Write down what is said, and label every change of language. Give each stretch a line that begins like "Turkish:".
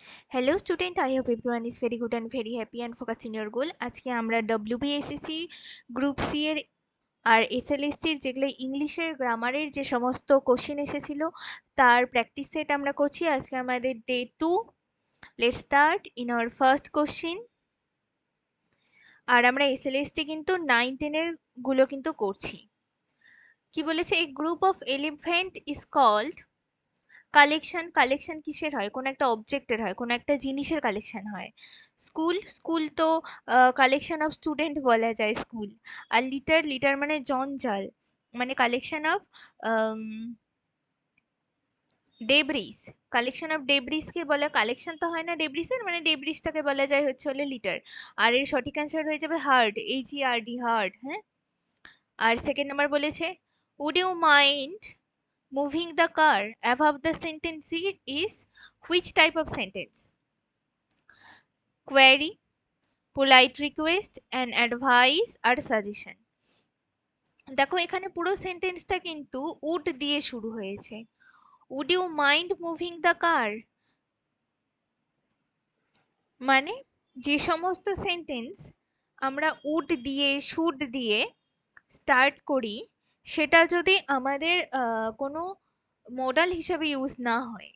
English: Hello student, I hope everyone is very good and very happy and focused in your goal.
Bangla: আজকে আমরা WBSSC group C এর আর এসএলএসসি এর যেগুলো ইংলিশের গ্রামারের যে সমস্ত কোশ্চেন এসেছিল তার প্র্যাকটিস সেট আমরা করছি। আজকে আমাদের
English: Day 2। Let's start in our first question.
Bangla: আর আমরা এসএলএসটি কিন্তু 9-10 এর গুলো কিন্তু করছি। কি বলেছে,
English: a group of elephant is called collection
Bangla: কিসের হয়? কোন একটা অবজেক্টের হয়, কোন একটা জিনিসের কালেকশন হয়। স্কুল তো
English: collection of student
Bangla: বলা যায় স্কুল। আর লিটার মানে জঞ্জাল, মানে
English: Collection of debris. Collection of debris
Bangla: কে বলে, কালেকশন তো হয় না ডেব্রিসের, মানে ডেব্রিসটাকে বলা যায় হচ্ছে হলো লিটার। আর এর সঠিক অ্যান্সার হয়ে যাবে হার্ড, HERD হার্ড। হ্যাঁ।
English: আর second number বলেছে, would you mind moving the car above the sentence is which type of sentence? Query, polite request, an advice or suggestion.
Bangla: দেখো এখানে পুরো সেন্টেন্সটা কিন্তু উড দিয়ে শুরু হয়েছে।
English: would you mind moving the car,
Bangla: মানে যে সমস্ত সেন্টেন্স আমরা উড দিয়ে শুড দিয়ে স্টার্ট করি, সেটা যদি আমাদের কোনো মডাল হিসেবে ইউজ না হয়।